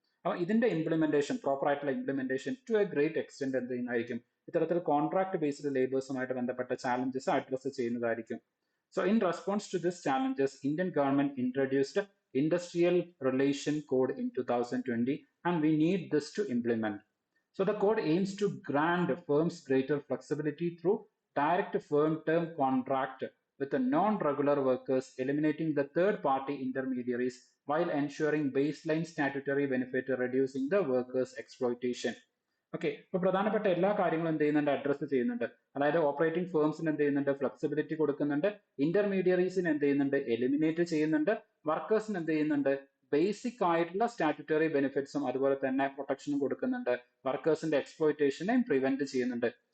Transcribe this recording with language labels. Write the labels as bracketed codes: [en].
[ml] അപ്പൊ ഇതിന്റെ implementation, proper ആയിട്ടുള്ള implementation [en] to a great extent [ml] എന്ത് ചെയ്യുന്നതായിരിക്കും, ഇത്തരത്തിൽ കോൺട്രാക്ട് ബേസ്ഡ് ലേബേഴ്സുമായിട്ട് ബന്ധപ്പെട്ട ചാലഞ്ചസ് അഡ്രസ് ചെയ്യുന്നതായിരിക്കും. [en] So in response to this challenges, Indian government introduced industrial relation code in 2020 and we need this to implement. So the code aims to grant firms greater flexibility through direct firm term contract with the non-regular workers, eliminating the third-party intermediaries while ensuring baseline statutory benefit, reducing the workers' exploitation. [ml] Okay, ഇപ്പൊ പ്രധാനപ്പെട്ട എല്ലാ കാര്യങ്ങളും എന്ത് ചെയ്യുന്നുണ്ട്, address ചെയ്യുന്നുണ്ട്. അതായത് operating ഫേംസിന് എന്ത് ചെയ്യുന്നുണ്ട്, ഫ്ലെക്സിബിലിറ്റി കൊടുക്കുന്നുണ്ട്. ഇന്റർമീഡിയറീസിന് എന്ത് ചെയ്യുന്നുണ്ട്, എലിമിനേറ്റ് ചെയ്യുന്നുണ്ട്. വർക്കേഴ്സിന് എന്ത് ചെയ്യുന്നുണ്ട്, ബേസിക് ആയിട്ടുള്ള സ്റ്റാറ്റ്യൂട്ടറി ബെനിഫിറ്റ്സും അതുപോലെ തന്നെ പ്രൊട്ടക്ഷനും കൊടുക്കുന്നുണ്ട്. വർക്കേഴ്സിന്റെ എക്സ്പ്ലോയിറ്റേഷനെ പ്രിവെന്റ് ചെയ്യുന്നുണ്ട്.